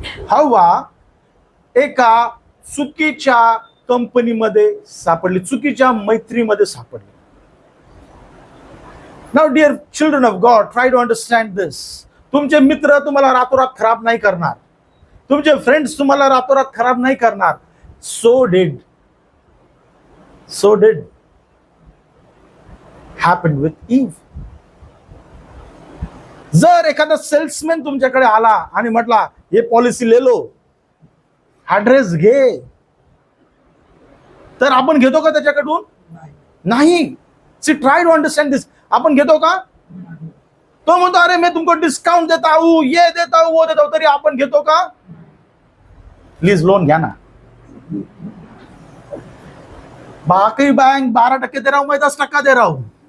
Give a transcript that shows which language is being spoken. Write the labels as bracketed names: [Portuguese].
[Marathi] हवा एका चुकीच्या कंपनीमध्ये सापडली, चुकीच्या मैत्रीमध्ये सापडली. [English] Now dear children of God, try to understand this. [Marathi] तुमचे मित्र तुम्हाला रातोरात खराब नाही करणार, तुमचे फ्रेंड्स तुम्हाला रातोरात खराब नाही करणार. [English] So did happen with Eve. [Marathi] जर एखादा सेल्समॅन तुमच्याकडे आला आणि म्हटला हे पॉलिसी [Hindi] ले लो, [Marathi] हा ड्रेस घे, तर आपण घेतो का त्याच्याकडून? नाही. [English] See try to understand this. [Marathi] आपण घेतो का? तो म्हणतो [Hindi] अरे मैं तुमको डिस्काउंट देता हूं, ये देता हूं, वो देता हूं, [Marathi] तरी आपण घेतो का? प्लीज लोन घ्या ना. [Hindi] बाकी बैंक 12% दे रहा हूं, मैं 10% दे रहा हूं.